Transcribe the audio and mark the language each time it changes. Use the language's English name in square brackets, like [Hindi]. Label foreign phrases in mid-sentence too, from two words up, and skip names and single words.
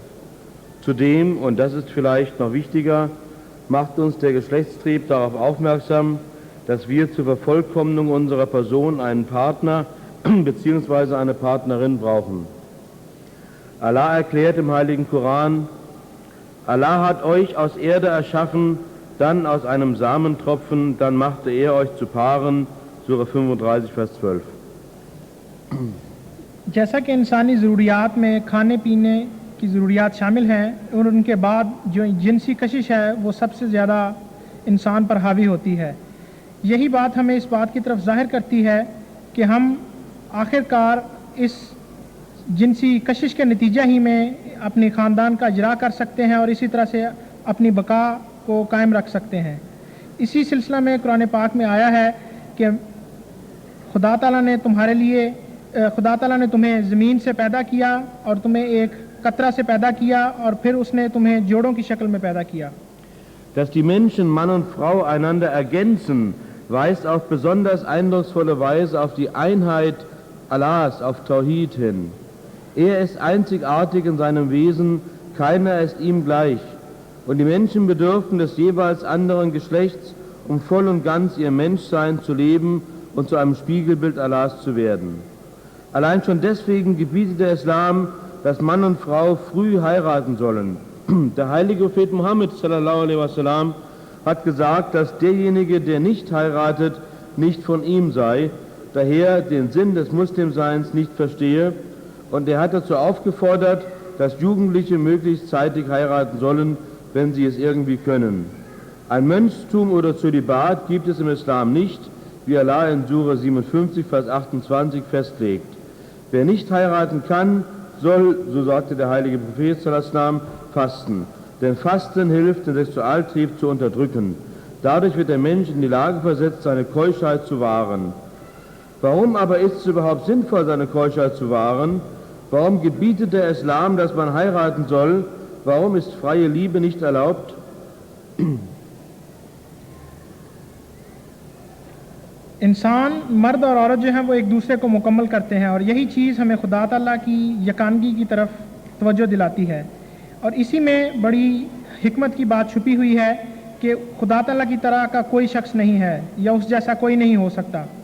[German] Zudem, und das ist vielleicht noch wichtiger, macht uns der Geschlechtstrieb darauf aufmerksam, dass wir zur Vervollkommnung unserer Person einen Partner bzw. eine Partnerin brauchen. Allah erklärt im Heiligen Koran: Allah hat euch aus Erde erschaffen, dann aus einem Samentropfen, dann machte er euch zu Paaren. Surah 35, Vers 12. [Urdu] جیسا کہ انسانی ضروریات میں کھانے پینے کی ضروریات شامل ہیں اور ان کے بعد جو جنسی کشش ہے وہ سب سے زیادہ انسان پر حاوی ہوتی ہے، یہی بات ہمیں اس بات کی طرف ظاہر کرتی ہے کہ ہم آخرکار اس جنسی کشش کے نتیجہ ہی میں اپنے خاندان کا اجرا کر سکتے ہیں اور اسی طرح سے اپنی بقا کو قائم رکھ سکتے ہیں. اسی سلسلہ میں قرآن پاک میں آیا ہے کہ خدا تعالیٰ نے تمہیں زمین سے پیدا کیا اور تمہیں ایک قطرہ سے پیدا کیا اور پھر اس نے تمہیں جوڑوں کی شکل میں پیدا کیا. [German] Dass die Menschen, Mann und Frau, einander ergänzen, weist auf besonders eindrucksvolle Weise auf die Einheit Allahs, auf Tawhid hin. Er ist einzigartig in seinem Wesen, keiner ist ihm gleich. Und die Menschen bedürfen des jeweils anderen Geschlechts, um voll und ganz ihr Menschsein zu leben und zu einem Spiegelbild Allahs zu werden. Allein schon deswegen gebietet der Islam, dass Mann und Frau früh heiraten sollen. Der heilige Prophet Muhammad [Arabic] صلى الله عليه وسلم [German] hat gesagt, dass derjenige, der nicht heiratet, nicht von ihm sei, daher den Sinn des Muslimseins nicht verstehe, und er hat dazu aufgefordert, dass Jugendliche möglichst zeitig heiraten sollen, wenn sie es irgendwie können. Ein Mönchstum oder Zölibat gibt es im Islam nicht, wie Allah in Surah 57, Vers 28 festlegt. Wer nicht heiraten kann, soll, so sagte der heilige Prophet [Arabic] صلى الله عليه وسلم, [German] fasten. Denn Fasten hilft, den Sexualtrieb zu unterdrücken. Dadurch wird der Mensch in die Lage versetzt, seine Keuschheit zu wahren. Warum aber ist es überhaupt sinnvoll, seine Keuschheit zu wahren? Warum gebietet der Islam, dass man heiraten soll? Warum ist freie Liebe nicht erlaubt? [Urdu] انسان مرد اور عورت جو ہیں وہ ایک دوسرے کو مکمل کرتے ہیں اور یہی چیز ہمیں خدا تعالیٰ کی یگانگی کی طرف توجہ دلاتی ہے. اور اسی میں بڑی حکمت کی بات چھپی ہوئی ہے کہ خدا تعالیٰ کی طرح کا کوئی شخص نہیں ہے یا اس جیسا کوئی نہیں ہو سکتا.